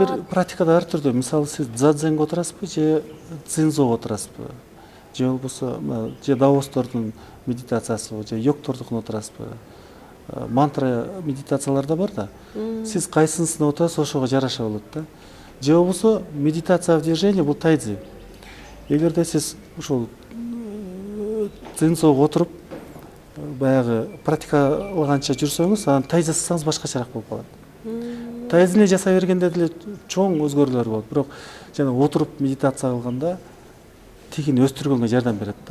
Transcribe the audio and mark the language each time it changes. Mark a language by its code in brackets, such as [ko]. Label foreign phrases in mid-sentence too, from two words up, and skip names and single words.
[ky] бир практикада ар түрдүү. Мисалы сиз дзадзенге отурасызбы же дзинзого отурасызбы? Же болбосо же даостордун медитациясы же йогтордукуна отурасызбы? Мантра медитациялар да бар да. Сиз кайсысына отурасыз, ошого жараша болот да. Же болбосо [ru] медитация в движении [ky] бул тайцзи. Эгерде сиз ушул дзинзого отуруп баягы практикалаганча жүрсөңүз, анан тайцзи жасасаңыз башкачараак болуп калат. Тайцзини жасай бергенде деле чоң өзгөрүүлөр болот, бирок жана отуруп медитация кылганда тигин өстүргөнгө жардам берет да.